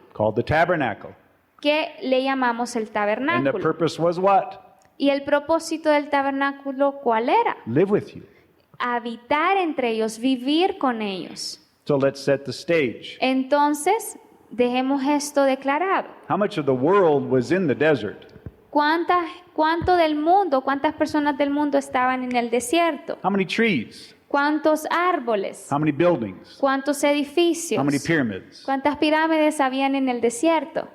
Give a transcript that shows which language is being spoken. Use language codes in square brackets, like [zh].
[en] called the tabernacle. [es] que le llamamos el [en] And the [es] tabernáculo. [en] purpose was what? [es] ¿Y el propósito del tabernáculo cuál era? [en] Live with you. [es] Habitar entre ellos, vivir con ellos. [en] So let's set the stage. [es] Entonces, dejemos esto declarado. [en] How much of the world was in the desert? [es] ¿Cuánto del mundo, cuántas personas del mundo estaban en el desierto? [en] How many trees? [es] ¿Cuántos árboles? [en] How many buildings? [es] ¿Cuántos edificios? [en] How many pyramids? [es] ¿Cuántas pirámides habían en el desierto?